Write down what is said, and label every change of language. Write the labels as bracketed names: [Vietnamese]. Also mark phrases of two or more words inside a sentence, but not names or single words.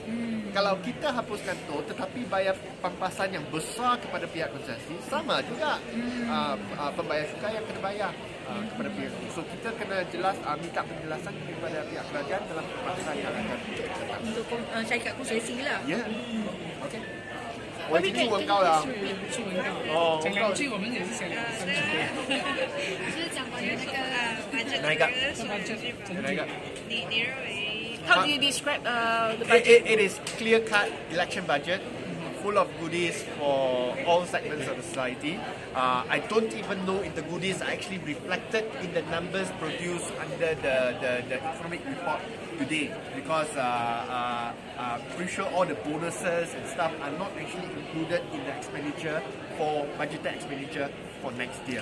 [Malay] Kalau kita hapuskan tol tetapi bayar pampasan yang besar kepada pihak konsesi, sama juga pembayar cukai yang kena bayar kepada pihak. So kita kena jelas minta penjelasan kepada pihak kerajaan dalam pampasan yang akan datang. Untuk syarikat konsesi lah. Ya. Okey. [Chinese] 我已经文告了。哦，讲两句，我们也是想聊。就是讲关于那个 budget 哪一个？哪一个？你认为 [English] How do you describe the budget? It is clear-cut election budget, full of goodies for all segments of the society. I don't even know if the goodies are actually reflected in the numbers produced under the economic report today, because pretty sure all the bonuses and stuff are not actually included in the expenditure for budgeted expenditure for next year.